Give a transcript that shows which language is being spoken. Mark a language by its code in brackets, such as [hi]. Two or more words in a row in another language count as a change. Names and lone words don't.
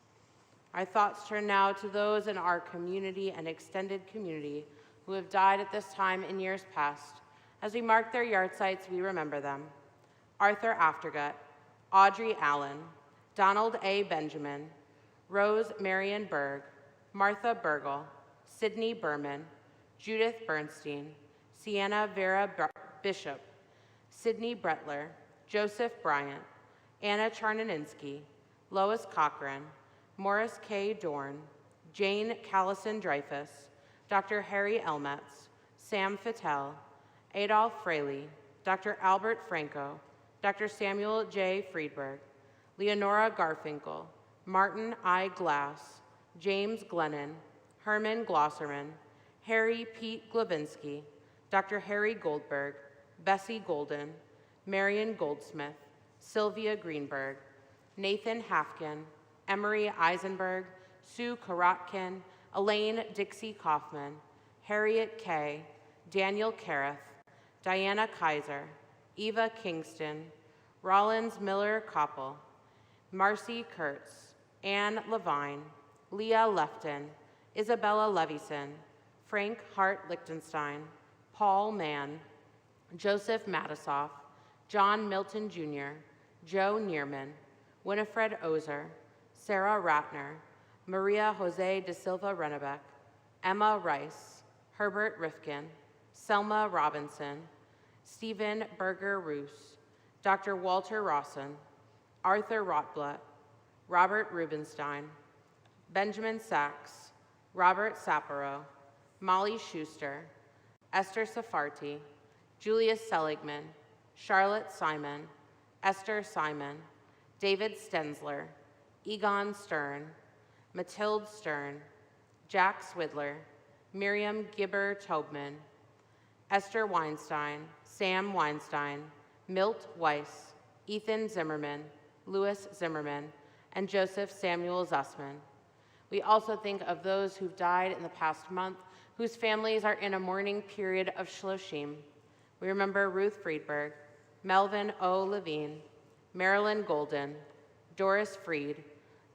[en] Our thoughts turn now to those in our community and extended community who have died at this time in years past. As we mark their yard sites, we remember them. Arthur Aftergut, Audrey Allen, Donald A. Benjamin, Rose Marion Berg, Martha Burgle, Sidney Berman, Judith Bernstein, Sienna Vera Bishop, Sidney Bretler, Joseph Bryant, Anna Charnaninsky, Lois Cochran, Morris K. Dorn, Jane Callison-Dreyfus, Dr. Harry Elmetz, Sam Fattel, Adolph Fraley, Dr. Albert Franco, Dr. Samuel J. Friedberg, Leonora Garfinkel, Martin I. Glass, James Glennon, Herman Glosserman, Harry Pete Glavinsky, Dr. Harry Goldberg, Bessie Golden, Marion Goldsmith, Sylvia Greenberg, Nathan Hafkin, Emery Eisenberg, Sue Karotkin, Elaine Dixie Kaufman, Harriet Kay, Daniel Kareth, Diana Kaiser, Eva Kingston, Rollins Miller Koppel, Marcy Kurtz, Anne Levine, Leah Lefton, Isabella Levison, Frank Hart Lichtenstein, Paul Mann, Joseph Matisoff, John Milton Jr., Joe Neerman, Winifred Ozer, Sarah Ratner, Maria Jose de Silva Rennebeck, Emma Rice, Herbert Rifkin, Selma Robinson, Stephen Berger Roos, Dr. Walter Rawson, Arthur Rotblatt, Robert Rubenstein, Benjamin Sachs, Robert Sapiro, Molly Schuster, Esther Safarti, Julius Seligman, Charlotte Simon, Esther Simon, David Stensler, Egon Stern, Mathilde Stern, Jack Swidler, Miriam Gibber Tobman, Esther Weinstein, Sam Weinstein, Milt Weiss, Ethan Zimmerman, Louis Zimmerman, and Joseph Samuel Zussman. We also think of those who've died in the past month, whose families are in a mourning period of Shloshim. We remember Ruth Friedberg, Melvin O. Levine, Marilyn Golden, Doris Freed, Dr.